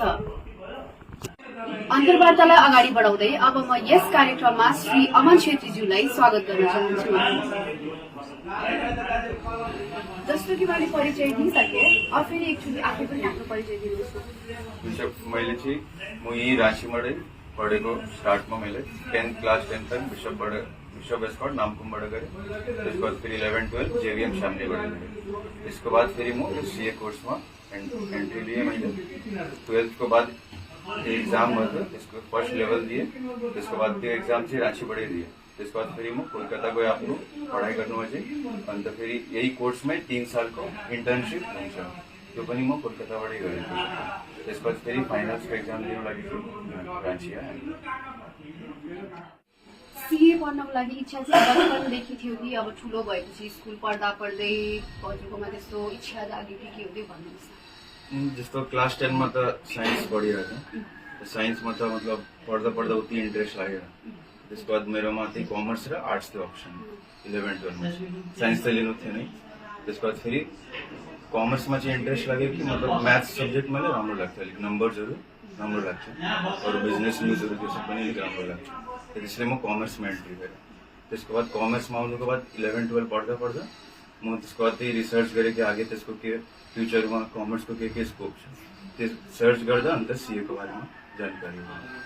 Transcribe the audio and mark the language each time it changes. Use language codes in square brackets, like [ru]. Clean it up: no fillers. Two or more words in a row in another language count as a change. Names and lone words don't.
[ne] अन्तर्वार्तालाई अगाडि बढाउँदै अब म यस कार्यक्रममा श्री अमन छेत्रीज्यूलाई स्वागत गर्न चाहन्छु। जस्तो कि मैले परिचय दिइसके, अब फेरि एकचोटि आफै पनि आफ्नो परिचय दिनुहोस्। मैले चाहिँ म यहीँ राँचीबाटै पढेको, स्टार्टमा मैले 10th क्लास 10 तक बिशप एस्कॉट नामकुमबाट गरेँ, त्यसको बाद फेरि 11-12 जेवीएम शामलीबाट गरेँ, त्यसको बाद फेरि म सीए कोर्समा एन्ट्री लिएँ मैले। 12th को बाद एग्जाम भयो, त्यसको [en] first level [ne] दिएँ, त्यसको बाद त्यो एक्जाम चाहिँ राँचीबाटै दिएँ। त्यसको बाद फेरि म कोलकाता गएँ आफ्नो पढाइ गर्नुमा चाहिँ, अन्त फेरि यही कोर्समै 3 सालको इन्टर्नसिप हुन्छ, त्यो पनि म कोलकाताबाटै गरेँ। त्यसको बाद फेरि फाइनल्सको एक्जाम दिनु लागि राँची आएँ। सीए पढ्नको लागि इच्छा चाहिँ बचपनदेखि थियो कि अब ठुलो भएपछि स्कुल पढ्दा पढ्दै हजुरकोमा त्यस्तो इच्छा जाग्यो कि के हुँदै भन्नुहोस् न। जस्तो क्लास 10 में तो साइंस पढ़िरहेको थिएँ, साइंसमा त मतलब पढ्दा उति इन्ट्रेस्ट लागेर, त्यसको बाद मेरोमा त्यही कमर्स र आर्ट्स थियो अप्सन 11-12 में। साइंस त लिनु थिएन, त्यसको बाद फेरि कमर्समा चाहिँ इन्ट्रेस्ट लाग्यो कि मतलब [en] maths subject [ne] मलाई राम्रो लाग्थ्यो, अलिक नम्बर्सहरू राम्रो लाग्थ्यो, अरू बिजनेस न्युजहरू त्यो सब पनि अलिक राम्रो लाग्थ्यो, त्यसले म कमर्समा एन्ट्री गरेँ। त्यसको बाद कमर्समा आउनुको बाद 11-12 पढ्दा म त्यसको बाद त्यही रिसर्च गरेँ कि आगे त्यसको के फ्युचरमा कमर्सको के स्कोप छ, त्यो सर्च गर्दा अन्त सीएको बारेमा जानकारी भयो।